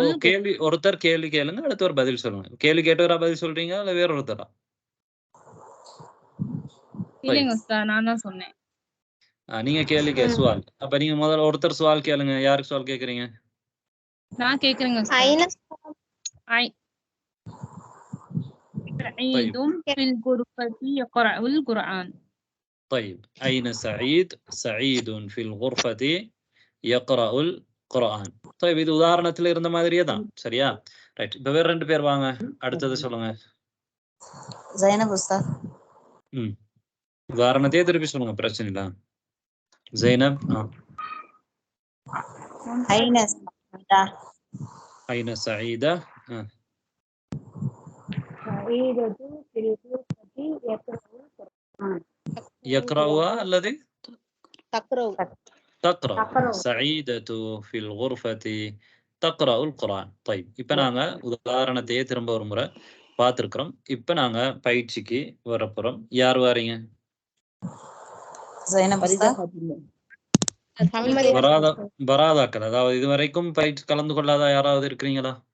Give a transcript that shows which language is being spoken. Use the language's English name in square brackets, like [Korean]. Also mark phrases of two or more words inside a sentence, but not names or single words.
[Tamil] கேள்வி ஒருத்தர் கேள்வி கேளுங்க, அடுத்தவர் பதில் சொல்லுங்க. கேள்வி கேட்டவரா பதில் சொல்றீங்க இல்ல வேற ஒருத்தரா? இல்லைங்க உஸ்தாத், நான் தான் சொன்னேன். நீங்க கேள்வி சுவால். அப்ப நீங்க முதல்ல ஒருத்தர் சுவால் கேளுங்க. யாருக்கு சுவால் கேக்குறீங்க? நான் கேக்குறேங்க உஸ்தாத். [Arabic] سعيد في الغرفة يقرأ القرآن. طيب أين سعيد؟ سعيد في الغرفة يقرأ القرآن. [Tamil] طيب இது உதாரணத்துல இருந்த மாதிரியே தான். சரியா? ரைட். இப்ப வேற ரெண்டு பேர் வாங்க, அடுத்தது சொல்லுங்க. ஜைனப் உஸ்தாத். உதாரணத்தையே திருப்பி சொல்லுங்க, பிரச்சனை இல்ல. [Arabic] ஜைனப். أين سعيدة. يقرأها الذي تقرأ. سعيدة في الغرفة تقرأ القرآن. [Tamil] طيب இப்ப நாங்க உதாரணத்தையே திரும்ப ஒரு முறை பார்த்திருக்கிறோம். இப்ப நாங்க பயிற்சிக்கு வரப்போறோம். யார் வாரீங்க? பராதாக்கள், அதாவது இதுவரைக்கும் பயிற்சி கலந்து கொள்ளாத யாராவது இருக்கிறீங்களா?